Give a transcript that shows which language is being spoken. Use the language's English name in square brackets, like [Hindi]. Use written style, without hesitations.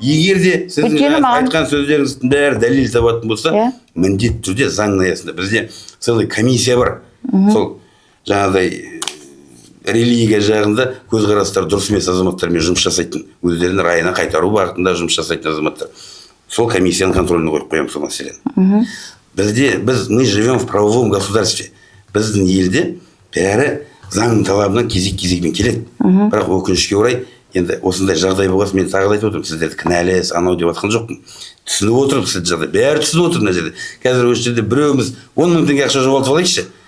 [Kazakh] Егер де сіздің айтқан сөздеріңіздің бәрі дәлел табатын болса, міндетті түрде заңның аясында бізде [Russian] целый комиссия [Kazakh] бар. Сол жаңағыдай религия жағында көзқарастар дұрыс емес азаматтармен жұмыс жасайтын, өздерінің райына қайтару бағытында жұмыс жасайтын азаматтар. Сол комиссияның контроліне қойып қоямыз сол мәселені. [Russian] мы живем в правовом государстве. [Kazakh] Біздің елде бәрі заңның талабынан кезек-кезегімен келеді. Бірақ өкінішке орай, енді осындай жағдай болғасын, мен тағы айтып отырмын, сіздерді кінәлі, анау деп жатқан жоқпын. Түсініп отырмын сізді жағдай. Бәрі түсініп отыр мына жерде. Қазір осы жерде біреуіміз 10 мың теңге ақша жоғалтып алайықшы.